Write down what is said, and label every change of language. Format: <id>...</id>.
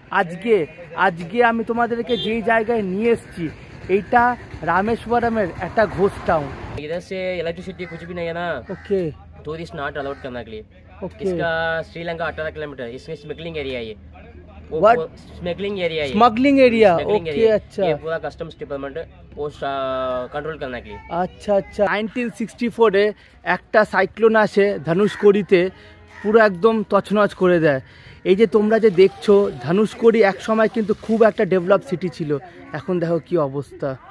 <bn>আজকে আজকে আমি তোমাদেরকে যেই জায়গায় নিয়ে এসেছি এইটা রামেশ্বরমের একটা ঘোষ টাউন।</bn> <hi>इधर से इलेक्ट्रिसिटी कुछ भी नहीं है ना, ओके टूरिस्ट नॉट अलाउड करने के लिए। ओके इसका श्रीलंका 18 किलोमीटर, इसमें स्मगलिंग एरिया है ये।</hi> <en>What?</en> <hi>स्मगलिंग एरिया है, smuggling area.</hi> <en>Smuggling</en> <hi>okay</hi> <en>area।</en> <hi>अच्छा ये पूरा कस्टम्स डिपार्टमेंट पोस्ट कंट्रोल करने के लिए।</hi> <bn>আচ্ছা আচ্ছা 1964-এ একটা সাইক্লোন আসে ধনুষকোড়িতে, পুরো একদম তছনছ করে দেয়। এই যে তোমরা যে দেখছো ধনুষকোড়ি এক সময় কিন্তু খুব একটা ডেভেলপ সিটি ছিল, এখন দেখো কি অবস্থা।</bn>